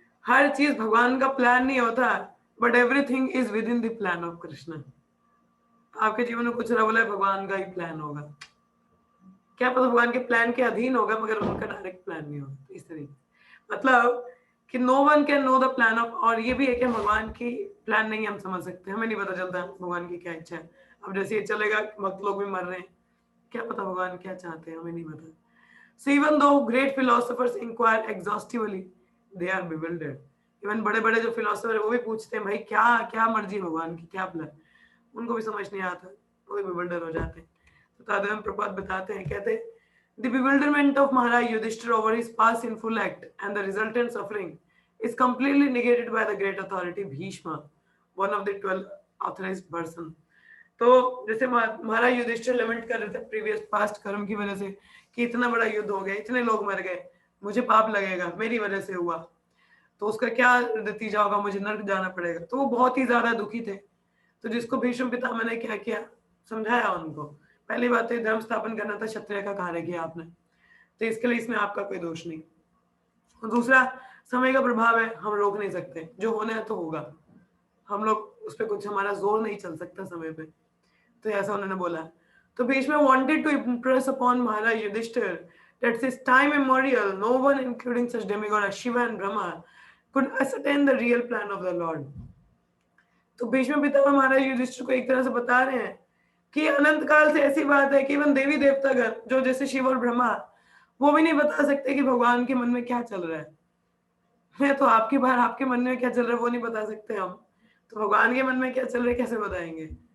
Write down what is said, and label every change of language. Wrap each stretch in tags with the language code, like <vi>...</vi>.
<hi>हर चीज भगवान का प्लान नहीं होता,</hi> <en>but everything is within the plan of Krishna.</en> <hi>आपके जीवन में कुछ रहा है भगवान का ही प्लान होगा, क्या पता भगवान के प्लान के अधीन होगा, मगर उनका डायरेक्ट प्लान नहीं होगा। इस तरीके मतलब कि</hi> <en>no one can know the plan of,</en> <hi>और ये भी है कि भगवान की प्लान नहीं हम समझ सकते, हमें नहीं पता चलता भगवान की क्या इच्छा है। अब जैसे ये चलेगा भक्त लोग भी मर रहे हैं, क्या पता भगवान क्या चाहते हैं, हमें नहीं पता।</hi> <en>So even though great philosophers inquire exhaustively, they are bewildered.</en> <hi>Even बड़े बड़े जो फिलोसोफर है वो भी पूछते हैं भाई क्या क्या मर्जी भगवान की, क्या प्लान, उनको भी समझ नहीं आता, वो भी bewildered हो जाते हैं। तो तादम प्रपात बताते हैं, कहते हैं</hi> <en>the bewilderment of Maharaj Yudhishthira over his past sinful act and the resultant suffering is completely negated by the great authority Bhishma, one of the 12 authorized person.</en> <hi>तो जैसे महाराज युधिष्ठिर लेमेंट कर रहे थे प्रीवियस पास्ट कर्म की वजह से कि इतना बड़ा युद्ध हो गया, इतने लोग मर गए, मुझे पाप लगेगा, मेरी वजह से हुआ, तो उसका क्या नतीजा होगा, मुझे नरक जाना पड़ेगा। तो वो बहुत ही ज्यादा दुखी थे। तो जिसको भीष्म पितामह ने क्या किया, समझाया उनको। पहली बात है धर्म स्थापन करना था, क्षत्रिय का कार्य किया आपने, तो इसके लिए इसमें आपका कोई दोष नहीं। और दूसरा, समय का प्रभाव है, हम रोक नहीं सकते, जो होना है तो होगा, हम लोग उस पर कुछ, हमारा जोर नहीं चल सकता समय पे। तो ऐसा उन्होंने बोला।</hi> <en>तो Bhishma wanted to impress upon Maharaj Yudhishthir that since time immemorial no one including such demigod as Shiva and Brahma could ascertain the real plan of the Lord.</en> <hi>तो भीष्म पितामह महाराज युधिष्ठिर को एक तरह से बता रहे हैं कि अनंत काल से ऐसी बात है कि इवन देवी देवतागण जो जैसे शिव और ब्रह्मा, वो भी नहीं बता सकते कि भगवान के मन में क्या चल रहा है। मैं तो आपकी बार आपके मन में क्या चल रहा है वो नहीं बता सकते हम, तो भगवान के मन में क्या चल रहा है कैसे बताएंगे?</hi>